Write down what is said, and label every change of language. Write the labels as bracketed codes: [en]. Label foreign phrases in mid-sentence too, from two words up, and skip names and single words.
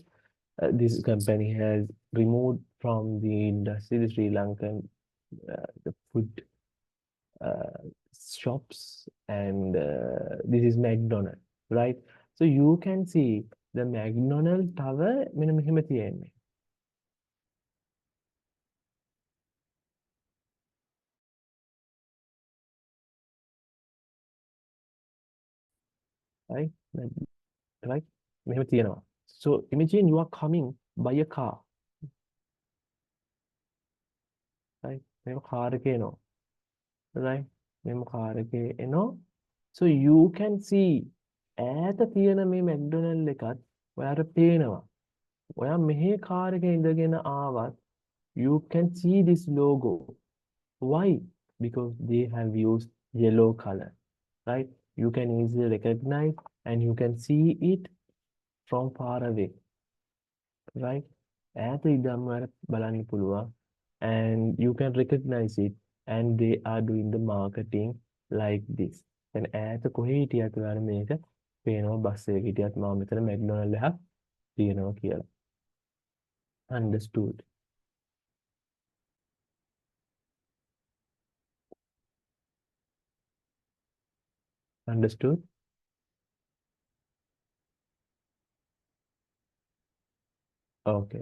[en] This company has removed from the industry the Sri Lankan the food uh, shops, and this is McDonald, right? So you can see the McDonald tower [si] මෙන්න මෙහෙම තියෙන්නේ, [en] right? [si] Right? මෙහෙම තියෙනවා. [en] So imagine you are coming by a car, right? [si] මෙහෙම car එකේ එනවා, right? මෙහෙම car එකේ එනවා. [en] So you can see [si] ඈත තියෙන මේ McDonald එකත් ඔයාට පේනවා. ඔයා මෙහි car එකේ ඉඳගෙන ආවත් [en] you can see this logo. Why? Because they have used yellow color, right? You can easily recognize and you can see it from far away, right? [si] ඈත ඉඳන්ම ඔයාලට බලන්න පුළුවන්, [en] and you can recognize it, and they are doing the marketing like this. [si] දැන් ඈත කොහේ හිටියත් ඔයාලට මේක පේනවා, බස් එකක හිටියත් මම මෙතන McDonald එකක් තියෙනවා කියලා. [en] Understood? Understood? Okay.